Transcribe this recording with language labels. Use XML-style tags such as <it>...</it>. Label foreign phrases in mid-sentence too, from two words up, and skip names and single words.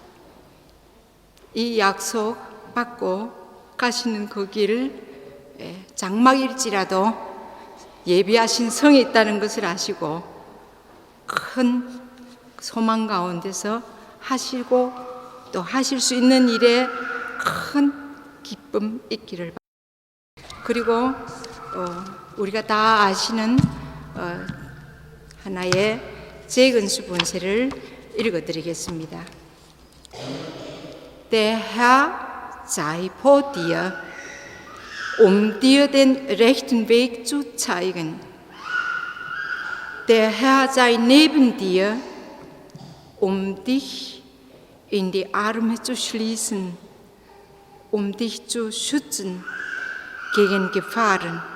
<ko>이 약속 받고 가시는 그 길, 장막일지라도 예비하신 성이 있다는 것을 아시고 큰 소망 가운데서 하시고 또 하실 수 있는 일에 큰 기쁨 있기를 바랍니다. 그리고 우리가 다 아시는 하나의 재근수 본세를 읽어드리겠습니다.</ko> <de>Der Herr sei vor dir, dir den rechten Weg zu zeigen. Der Herr sei neben dir, dich in die Arme zu schließen, dich zu schützen gegen Gefahren.</de>